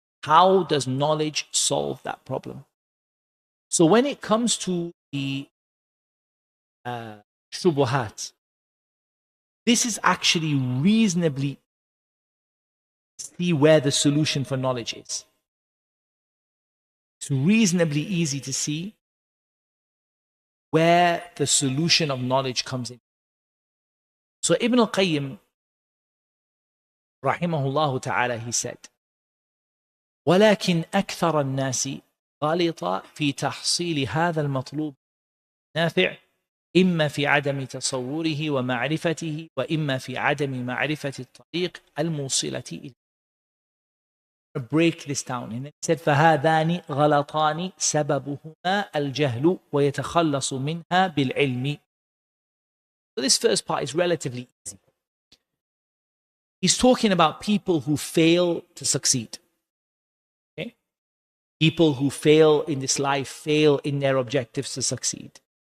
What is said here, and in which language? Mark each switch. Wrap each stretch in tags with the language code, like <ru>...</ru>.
<en>How does knowledge solve that problem? So when it comes to the shubuhat, this is actually reasonably see where the solution for knowledge is. It's reasonably easy to see where the solution of knowledge comes in. So Ibn al-Qayyim, rahimahullah ta'ala, he said,</en> <ar>ولكن أكثر الناس غلط في تحصيل هذا المطلوب نافع إما في عدم تصوره ومعرفته وإما في عدم معرفة الطريق الموصلة إليه.</ar> <en>Break this down. And it said</en> <ar>فهذان غلطان سببهما الجهل ويتخلص منها بالعلم.</ar> <en>So this first part is relatively easy. He's talking about people who fail to succeed. Okay? People who fail in this life, fail in their objectives to succeed.</en>